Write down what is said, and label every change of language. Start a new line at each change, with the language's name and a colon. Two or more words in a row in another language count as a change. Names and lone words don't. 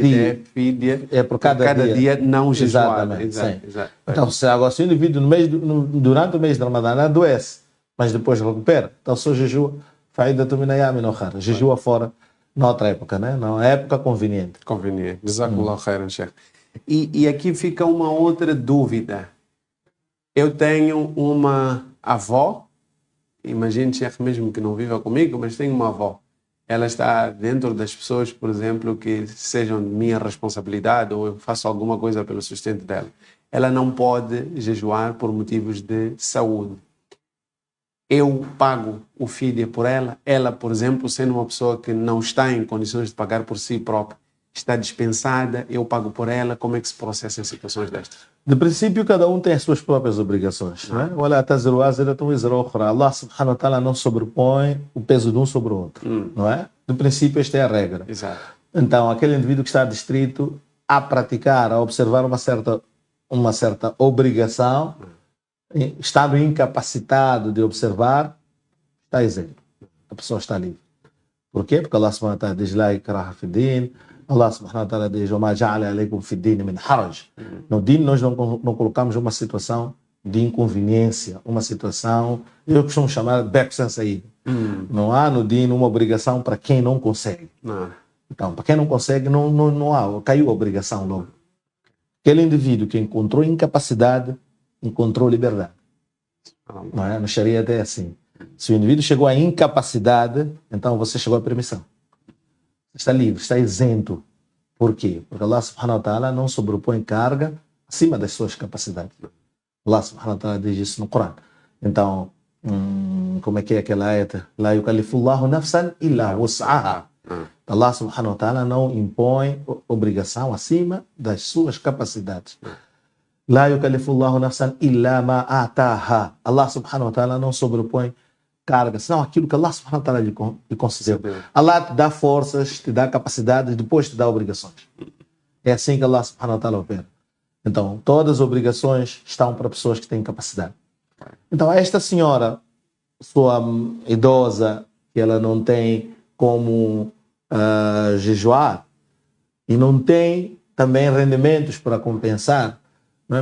Portuguese: dia. é fídia É por cada dia não jejuar. Exatamente. Exato, Sim. exato. Então, se agora se o indivíduo durante o mês de Ramadã adoece, mas depois recupera, então só jejua, faida tuminayami no khar. Jejua fora, noutra época, né? Na época conveniente. Conveniente.
Arabic: جزاك الله خيرا، شيخ.
Portuguese: E aqui fica uma outra dúvida. Eu tenho uma avó, imagine, Sheikh, mesmo que não viva comigo, mas tenho uma avó. Ela está dentro das pessoas, por exemplo, que sejam de minha responsabilidade ou eu faço alguma coisa pelo sustento dela. Ela não pode jejuar por motivos de saúde. Eu pago o fídia por ela. Ela, por exemplo, sendo uma pessoa que não está em condições de pagar por si própria, está dispensada, eu pago por ela. Como é que se processa em situações destas? De princípio, cada um tem as suas próprias obrigações. Né? Olha, Allah
Arabic: سبحانه وتعالى
Portuguese: não sobrepõe o peso de um sobre o outro. Não é? De princípio, esta é a regra. Exato. Então, aquele indivíduo que está distrito a praticar, a observar uma certa obrigação, estando incapacitado de observar, está isento. A pessoa está livre. Por quê? Porque Allah
Arabic: سبحانه وتعالى
Portuguese: diz
Arabic: لا إكراه في دين. الله سبحانه وتعالى diz وَمَا جَعَلَ عَلَيْكُمْ فِي الدِّينِ مِنْ حَرَجٍ.
Portuguese: No din nós não colocamos uma situação de inconveniência, uma situação, eu costumo chamar de beco sem saída. Não há no din uma obrigação para quem não consegue. Não. Então, para quem não consegue, não há, caiu a obrigação logo. Aquele indivíduo que encontrou incapacidade, encontrou liberdade. Não é? No Sharia é assim. Se o indivíduo chegou à incapacidade, então você chegou à permissão. Está livre, está isento. Por quê? Porque Allah
Arabic: سبحانه وتعالى
Portuguese: não sobrepõe carga acima das suas capacidades. Allah
Arabic: سبحانه وتعالى
Portuguese: diz isso no Corão. Então, como é que é aquela ayat?
Arabic: لا يكلف الله نفسا إلا وسعها.
Portuguese: Allah
Arabic: سبحانه وتعالى
Portuguese: não impõe obrigação acima das suas capacidades.
Arabic: لا يكلف الله نفسا إلا ما آتاها.
Portuguese: Allah
Arabic: سبحانه وتعالى
Portuguese: não sobrepõe carga, senão aquilo que Allah
Arabic: سبحانه وتعالى
Portuguese: lhe concedeu. Allah te dá forças, te dá capacidades, depois te dá obrigações. É assim que Allah
Arabic: سبحانه وتعالى
Portuguese: opera. Então, todas as obrigações estão para pessoas que têm capacidade. Então, esta senhora, sua idosa, que ela não tem como jejuar e não tem também rendimentos para compensar, não é?